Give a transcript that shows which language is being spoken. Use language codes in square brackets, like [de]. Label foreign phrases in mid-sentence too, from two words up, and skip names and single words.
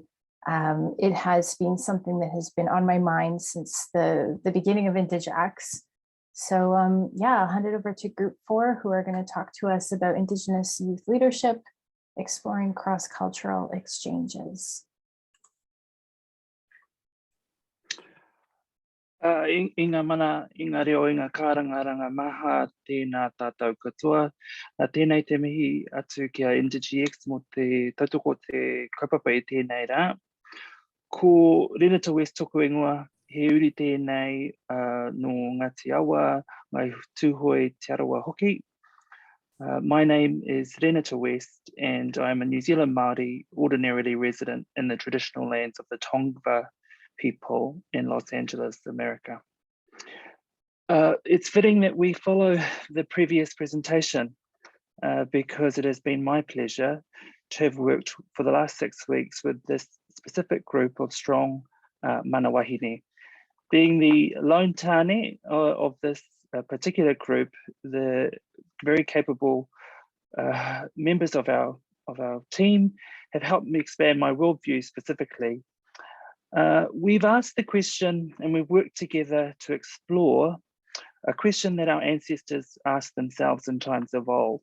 [en] It has been something that has been on my mind since the beginning of INDIGI-X. So yeah, I'll hand it over to group 4, who are going to talk to us about Indigenous youth leadership, exploring cross-cultural exchanges. [mi] Inga mana, inga reo, inga karangaranga maha, tēnā tātou katoa. Tēnei te mihi atu kia INDIGI-X mo te tautoko te kaupapa i tēnei rā. Ko Renata West toko ingoa, he uri tēnei no Ngāti Awa, ngai tūhoi Aotearoa hoki. [en] My name is Renata West, and I'm a New Zealand Māori ordinarily resident in the traditional lands of the Tongva people in Los Angeles, America. It's fitting that we follow the previous presentation because it has been my pleasure to have worked for the last 6 weeks with this specific group of strong [mi] mana wahine. [en] Being the lone tane of this particular group, the very capable members of our team have helped me expand my worldview specifically. We've asked the question and we've worked together to explore a question that our ancestors asked themselves in times of old.